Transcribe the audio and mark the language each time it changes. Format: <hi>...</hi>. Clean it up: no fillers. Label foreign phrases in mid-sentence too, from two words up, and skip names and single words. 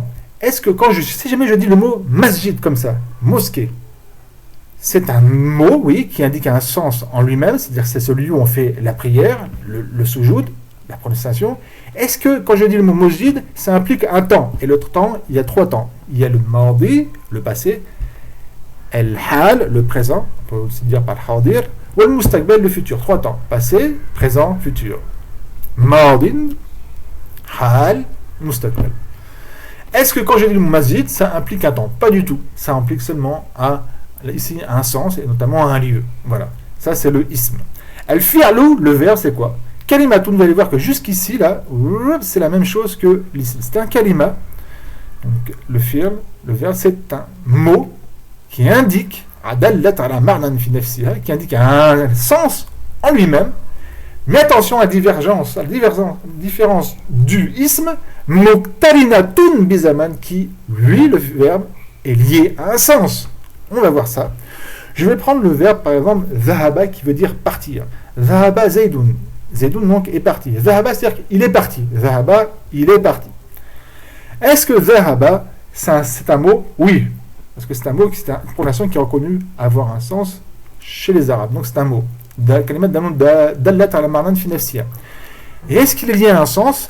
<fr>Est-ce que si jamais je dis le mot masjid comme ça, mosquée, c'est un mot, oui, qui indique un sens en lui-même, c'est-à-dire que c'est celui où on fait la prière, le sujoud, la prononciation. Est-ce que quand je dis le mot masjid, ça implique un temps? Et l'autre temps, il y a 3 temps. Il y a le madi, le passé, al-hal, le présent, on peut aussi dire par hadir, ou le mustaqbal, le futur. 3 temps. Passé, présent, futur.</fr> <ar>ماضٍ، حال، مستقبل.</ar> <fr>Est-ce que quand je dis le mot masjid, ça implique un temps? Pas du tout. Ça implique seulement ici un sens, et notamment un lieu. Voilà. Ça, c'est le ism. Al-fi'lu, le verbe, c'est quoi? Kalimatun, vous allez voir que jusqu'ici, là, c'est la même chose que l'ism. C'est un kalima. Donc, le verbe, c'est un mot qui indique, qui indique un sens en lui-même. Mais attention à la différence du ism,</fr> <ar>مقترنة بزمن,</ar> <fr>qui, lui, le verbe, est lié à un sens. On va voir ça. Je vais prendre le verbe, par exemple, zahaba, qui veut dire partir.</fr> <ar>ذهب زيد. زيد,</ar> <fr>donc, est parti. Zahaba, c'est-à-dire qu'il est parti. Zahaba, il est parti. Est-ce que Zahaba, c'est un mot? Oui. Parce que c'est un mot, c'est une prononciation qui est reconnue avoir un sens chez les Arabes. Donc, c'est un mot. Et est-ce qu'il est lié à un sens?</fr>